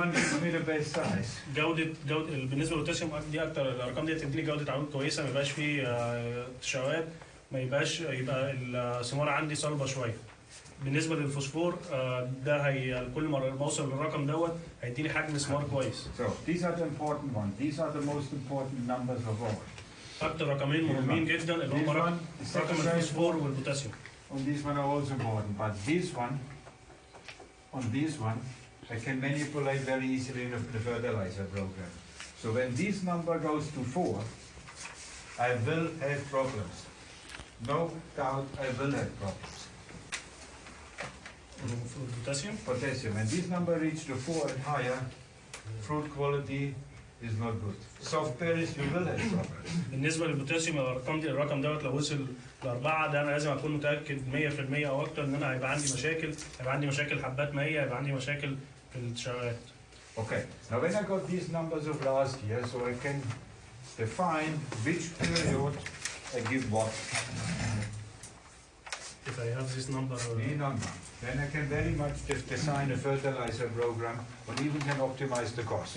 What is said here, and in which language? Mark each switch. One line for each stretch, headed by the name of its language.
English: one gives me the best size.
Arabic: جودة بالنسبة للبوتاسيوم دي أكتر الأرقام ديت بتديني جودة عروض كويسة، ما يبقاش فيه تشوهات، ما يبقاش يبقى الثمار عندي صلبة شوية. بالنسبة للفوسفور ده هي كل مرة بوصل للرقم دوت هيديني حجم ثمار كويس.
English: So these are the important ones. These are the most important numbers of all.
Arabic: أكتر رقمين مهمين جدا اللي هم رقم الفوسفور والبوتاسيوم.
English: On this one are also important, but on this one, I can manipulate very easily in the fertilizer program. So when this number goes to 4, I will have problems. No doubt I will have problems.
Arabic: البوتاسيوم
English: Potassium, and this number reaches to 4 and higher, fruit quality is not good. Soft berries, you will have problems.
Arabic: بالنسبة للبوتاسيوم الرقم دوت لو وصل ل4 ده أنا لازم أكون متأكد 100% أو أكتر إن أنا هيبقى عندي مشاكل، هيبقى عندي مشاكل حبات مائية، هيبقى عندي مشاكل في التشوهات.
English: Okay, now when I got these numbers of last year, so I can define which period I give what. If I have this number. The number. Then I can very much just design a fertilizer program, or even can optimize the cost.